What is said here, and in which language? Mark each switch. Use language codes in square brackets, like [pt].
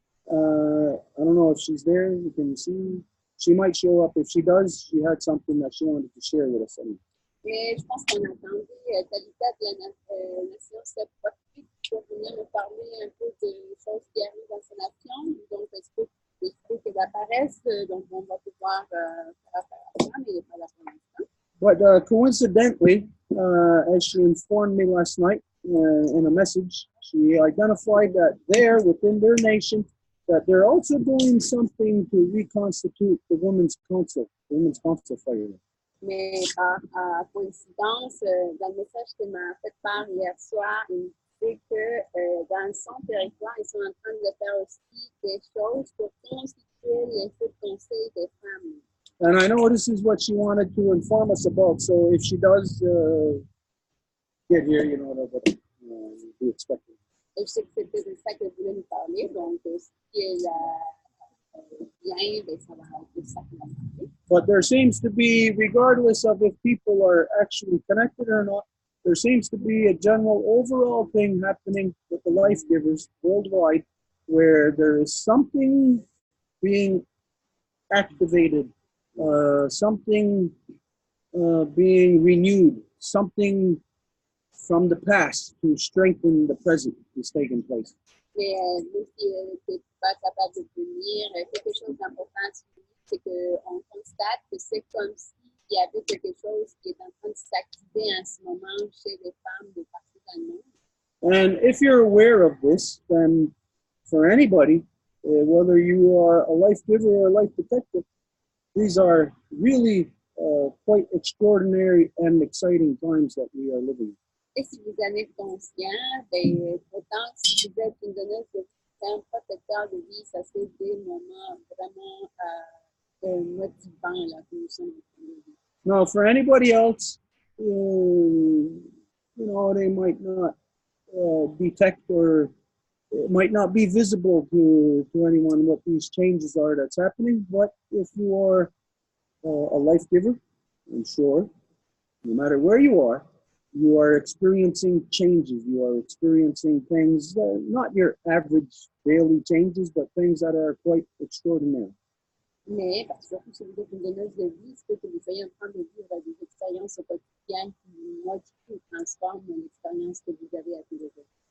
[en] I don't know if she's there. You can see. She might show up. If she does, she had something that she wanted to share with us. [fr] Et je pense qu'on attendait Talitha de la Nation Supremique pour venir nous parler un peu de choses qui arrivent dans sa nation. Donc, est-ce que qu'elle apparaisse? Donc, on va pouvoir faire affaire à ça, mais il n'est pas là pour l'instant. [en] But coincidentally, as she informed me last night in a message, she identified that there, within their nation, that they're also doing something to reconstitute the Women's Council fire. [fr] Mais par coïncidence, dans le message qu'elle m'a fait part hier soir, il dit que dans son territoire, ils sont en train de faire aussi des choses pour constituer les conseils des femmes. [en] And I know this is what she wanted to inform us about. So if she does kid here, you know, that we expected. [fr] Et je sais que c'était de ça que voulait nous parler, donc si elle vient, ben, ça va être de ça qu'on va parler. [en] But there seems to be, regardless of if people are actually connected or not, there seems to be a general overall thing happening with the life givers worldwide where there is something being activated, something being renewed, something from the past to strengthen the present is taking place. [fr] Mais nous, qui n'est pas capable de venir, quelque chose d'important, c'est qu'on constate que c'est comme s'il y avait quelque chose qui est en train de s'activer en ce moment chez les femmes de partout dans le monde. [en] And if you're aware of this, then for anybody, whether you are a life giver or a life protector, these are really quite extraordinary and exciting times that we are living in. [fr] Et si vous en êtes conscient, ben, autant si vous êtes une donneuse de un protecteur de vie, ça c'est des moments vraiment motivants là, que nous sommes en train de vivre. [en] Now, for anybody else, you know, they might not detect or it might not be visible to anyone what these changes are that's happening. But if you are a life giver, I'm sure, no matter where you are experiencing changes. You are experiencing things, not your average daily changes, but things that are quite extraordinary. [fr] Mais, parce que si vous êtes une donneuse de vie, c'est que vous soyez en train de vivre des expériences quotidiennes qui, modifient ou transforment l'expérience que vous avez à tous les jours.